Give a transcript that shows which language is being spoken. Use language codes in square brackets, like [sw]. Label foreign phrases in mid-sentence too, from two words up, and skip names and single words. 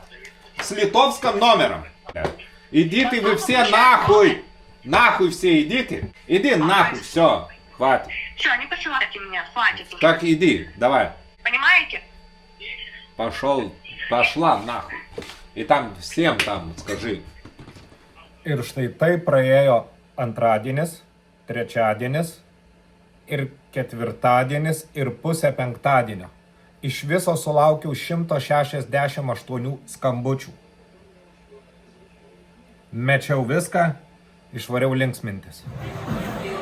[ru] С литовским номером. Блядь. Идите вы все нахуй! Нахуй все идите. Иди нахуй, все. Хватит. Все, не посылайте меня, хватит уже. Так иди, давай. Понимаете? Пошла нахуй. И там всем там скажи. [lt] Ir štai tai praėjo antradienis, trečiadienis ir ketvirtadienis ir pusę penktadienio. Iš viso sulaukiau 168 skambučių. Mečiau viską, išvariau linksmintis.